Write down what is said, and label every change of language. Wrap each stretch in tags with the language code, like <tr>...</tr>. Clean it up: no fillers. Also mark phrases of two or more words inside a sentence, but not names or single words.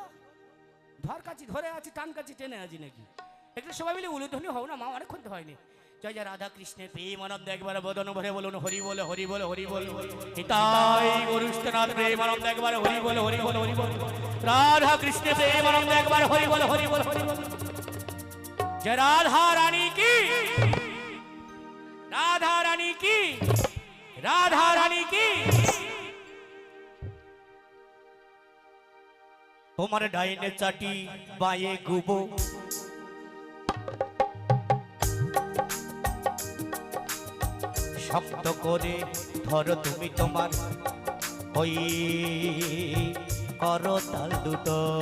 <bn>ধর কাছি ধরে আছি, টান কাছি টেনে আছি নাকি? একটু সবাই মিলে উলুধ্বনি হও না মা, অনেকক্ষণ তো হয়নি। জয় জয় রাধা কৃষ্ণের প্রেমানন্দে একবার বদন ভরে বলুন হরি বল হরি বল হরি বল। হিতাই গরুষ্ঠনাথ প্রেমানন্দে একবার হরি বল হরি বল হরি বল। রাধা কৃষ্ণের প্রেমানন্দে একবার হরি বল হরি বল হরি বল।</bn> <hi>जय राधा रानी की, राधा रानी की, राधा रानी की।</hi> <bn>তোমার ডাইনে চাটি বায়ে গুবো, শক্ত করে ধরো তুমি তোমার ওই করতাল দুটো।</bn>